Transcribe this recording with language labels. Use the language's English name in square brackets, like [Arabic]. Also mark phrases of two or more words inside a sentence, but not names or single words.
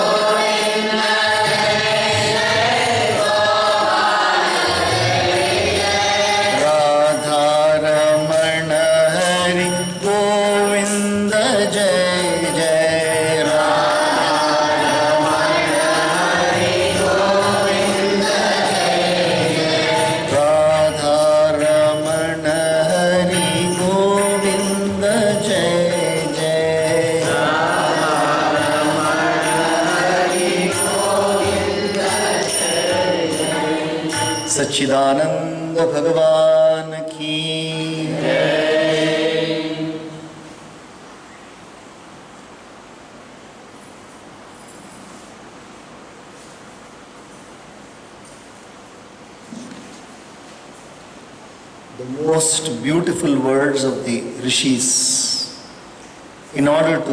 [Hindi] राधा रमण हरि गोविंद जय जय राधा रमण हरि गोविंद जय जय सच्चिदानंद भगवान की [English] The most beautiful words of the rishis in order to